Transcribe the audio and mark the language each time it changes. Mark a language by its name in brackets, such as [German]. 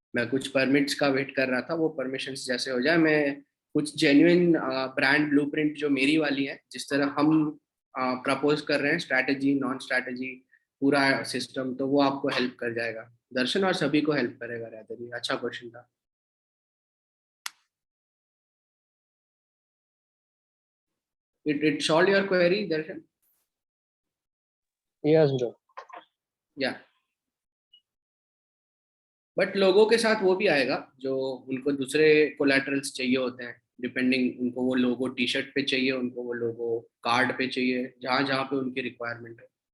[Hindi] मैं कुछ परमिट्स का वेट कर रहा था, वो परमिशंस जैसे हो जाए, मैं कुछ जेन्युइन ब्रांड ब्लूप्रिंट जो मेरी वाली है, जिस तरह हम प्रपोज कर रहे हैं, स्ट्रैटेजी नॉन स्ट्रैटेजी पूरा सिस्टम, तो वो आपको हेल्प कर जाएगा दर्शन, और सभी को हेल्प करेगा। रादर ये अच्छा क्वेश्चन था। [English] It solved your query, Darshan? Yes bro. [Hindi] या बट लोगों के साथ वो भी आएगा जो उनको दूसरे कोलैटरल्स चाहिए होते हैं, डिपेंडिंग उनको वो लोगो टी शर्ट पे चाहिए, उनको वो लोगो कार्ड पे चाहिए, जहाँ जहाँ पे उनकी रिक्वायरमेंट है।